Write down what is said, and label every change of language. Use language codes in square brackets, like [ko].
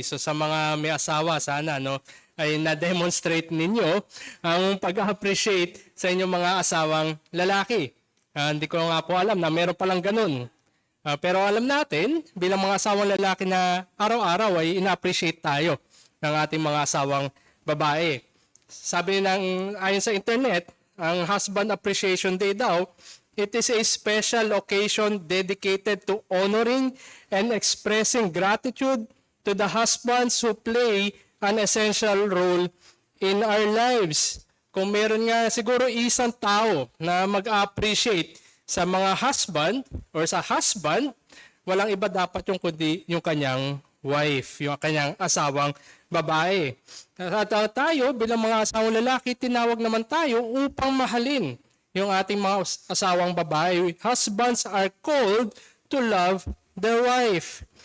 [tl] So sa mga may asawa sana ay na-demonstrate ninyo ang pag-appreciate sa inyong mga asawang lalaki. Hindi ko nga po alam na meron palang ganun. Pero alam natin bilang mga asawang lalaki na araw-araw ay ina-appreciate tayo ng ating mga asawang babae. Sabi ayon sa internet, [en] ang Husband Appreciation Day daw, it is a special occasion dedicated to honoring and expressing gratitude to the husbands who play an essential role in our lives. [tl] Kung meron nga siguro isang tao na mag-appreciate sa mga husband or sa husband, walang iba dapat yung kundi yung kanyang wife, yung kanyang asawang babae. At tayo bilang mga asawang lalaki, tinawag naman tayo upang mahalin yung ating mga asawang babae. [en] Husbands are called to love their wife.